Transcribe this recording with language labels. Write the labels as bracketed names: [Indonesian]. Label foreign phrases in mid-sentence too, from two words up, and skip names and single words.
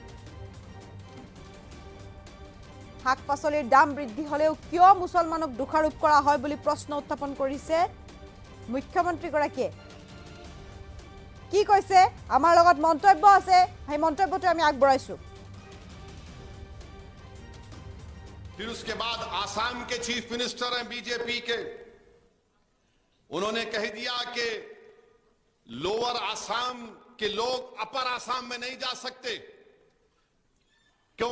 [Assamese] শাক পাচলিৰ দাম বৃদ্ধি হ'লেও কিয় মুছলমানক দোষাৰোপ কৰা হয় বুলি প্ৰশ্ন উত্থাপন কৰিছে মুখ্যমন্ত্ৰীগৰাকীয়ে। কি কৈছে আমাৰ লগত মন্তব্য আছে, সেই মন্তব্যটো আমি আগবঢ়াইছো। [Hindi] फिर उसके बाद आसाम के [English] chief minister [Hindi] हैं बीजेपी के, उन्होंने कह दिया कि लोअर आसाम के लोग अपर आसाम में नहीं जा सकते। क्यों?